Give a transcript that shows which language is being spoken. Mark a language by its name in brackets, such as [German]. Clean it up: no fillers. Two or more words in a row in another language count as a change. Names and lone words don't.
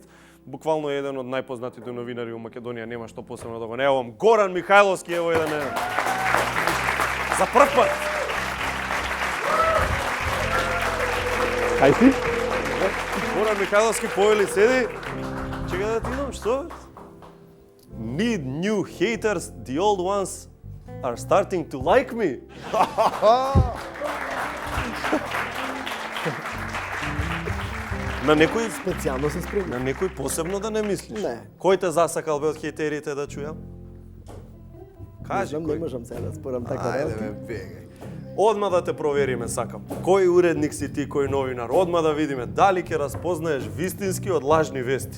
[Macedonian] Буквално еден од најпознатите новинари во Македонија, нема што посебно да го нејавам. Горан Михајловски, ево еден е. За прв пат. Ај си? Горан Михајловски повели седи. Чека да ти идам, што? [English] Need new haters, the old ones are starting to like me. [Macedonian] На некој Специјално се спремни. на некој посебно да не мислиш. Не. Кој те засакал бе од хејтерите да чујам? Не Кажи знам, не кој. можам сега да спорам така. Ајде работи. бе, бегај. Одма да те провериме сакам. Кој уредник си ти, кој новинар? Одма да видиме дали ќе распознаеш вистински од лажни вести.